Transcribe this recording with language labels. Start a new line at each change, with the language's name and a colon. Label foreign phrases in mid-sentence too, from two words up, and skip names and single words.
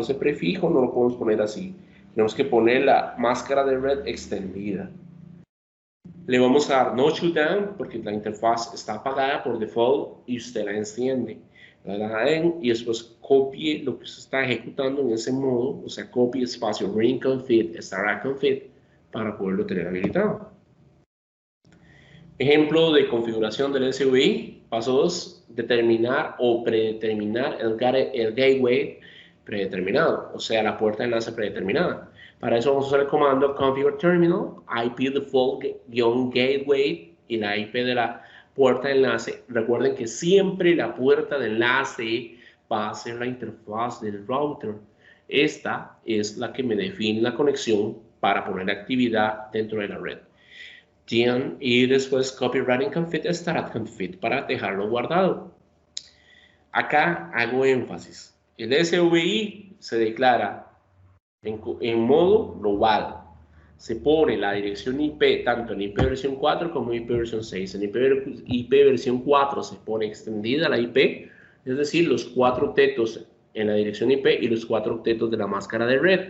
Spanish: Ese prefijo no lo podemos poner así. Tenemos que poner la máscara de red extendida. Le vamos a dar
English: no shutdown
Spanish: porque la interfaz está apagada por default y usted la enciende. La da y después copie lo que se está ejecutando en ese modo, o sea, copie espacio
English: ring config, start config
Spanish: para poderlo tener habilitado. Ejemplo de configuración del SVI. Paso 2, determinar o predeterminar el gateway predeterminado, o sea, la puerta de enlace predeterminada. Para eso vamos a usar el comando
English: configure terminal, IP default-gateway
Spanish: y la IP de la puerta de enlace. Recuerden que siempre la puerta de enlace va a ser la interfaz del router. Esta es la que me define la conexión para poner actividad dentro de la red. Y después
English: copywriting config, start config
Spanish: para dejarlo guardado. Acá hago énfasis. El SVI se declara en modo global. Se pone la dirección IP tanto en IP versión 4 como en IP versión 6. En IP versión 4 se pone extendida la IP, es decir, los 4 octetos en la dirección IP y los 4 octetos de la máscara de red.